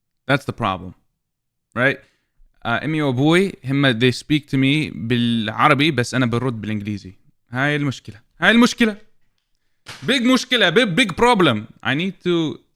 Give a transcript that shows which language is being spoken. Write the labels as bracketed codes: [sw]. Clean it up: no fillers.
[en] That's the problem, right? [ar] أمي وأبوي هم [en] they speak to me [ar] بالعربي بس أنا برد بالإنجليزي. هاي المشكلة. [en] big مشكلة big problem. I need to